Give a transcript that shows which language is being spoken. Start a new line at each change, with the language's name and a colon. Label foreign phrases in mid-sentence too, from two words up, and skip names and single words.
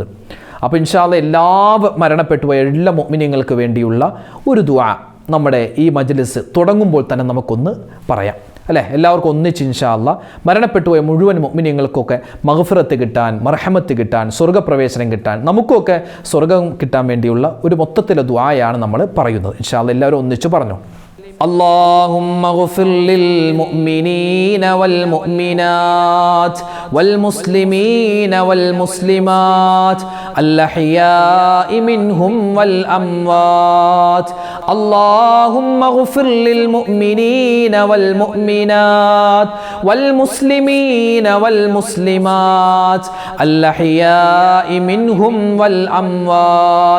Malayalam: അപ്പോൾ
Arabic: إن شاء الله
Malayalam: എല്ലാ മരണപ്പെട്ടുപോയ എല്ലാ മുഅ്മിനീങ്ങൾക്ക് വേണ്ടിയുള്ള ഒരു ദുആ നമ്മുടെ ഈ മജ്ലിസ് തുടങ്ങുമ്പോൾ തന്നെ നമുക്കൊന്ന് പറയാം, അല്ലേ? എല്ലാവർക്കും ഒന്നിച്ച്
Arabic: إن شاء الله
Malayalam: മരണപ്പെട്ടുപോയ മുഴുവൻ മുഅ്മിനീങ്ങൾക്കൊക്കെ മഗ്ഫിറത്ത് കിട്ടാൻ, മർഹമത്ത് കിട്ടാൻ, സ്വർഗ്ഗപ്രവേശനം കിട്ടാൻ, നമുക്കൊക്കെ സ്വർഗ്ഗം കിട്ടാൻ വേണ്ടിയുള്ള ഒരു മൊത്തത്തിലെ ദുആയാണ് നമ്മൾ പറയുന്നത്.
Arabic: إن شاء الله
Malayalam: എല്ലാവരും ഒന്നിച്ച് പറഞ്ഞു.
Arabic: اللهم اغفر للمؤمنين والمؤمنات والمسلمين والمسلمات الأحياء منهم والأموات. اللهم اغفر للمؤمنين والمؤمنات والمسلمين والمسلمات الأحياء منهم والأموات.